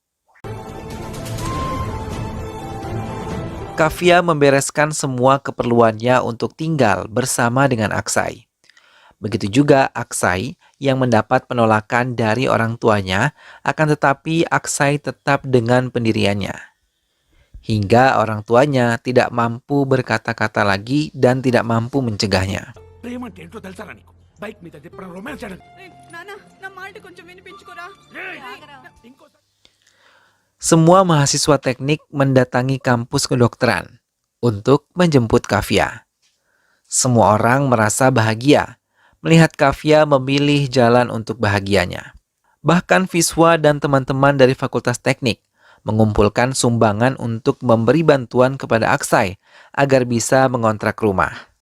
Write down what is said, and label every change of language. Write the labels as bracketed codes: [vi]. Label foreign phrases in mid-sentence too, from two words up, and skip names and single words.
[id] Kavya membereskan semua keperluannya untuk tinggal bersama dengan Aksai. Begitu juga Aksai yang mendapat penolakan dari orang tuanya, akan tetapi Aksai tetap dengan pendiriannya. Hingga orang tuanya tidak mampu berkata-kata lagi dan tidak mampu mencegahnya. [te] ప్రేమ అంటే ఏంటో తెలుసారా నీకు? బైక్ మీద ఎప్పుడైనా రొమాన్స్ చేయడం. నాన్న నా మాట కొంచెం వినిపించుకోరా ఇంకోసారి [id] Semua mahasiswa teknik mendatangi kampus kedokteran untuk menjemput Kavya. Semua orang merasa bahagia melihat Kavya memilih jalan untuk bahagianya. Bahkan Viswa dan teman-teman dari Fakultas Teknik mengumpulkan sumbangan untuk memberi bantuan kepada Aksai agar bisa mengontrak rumah.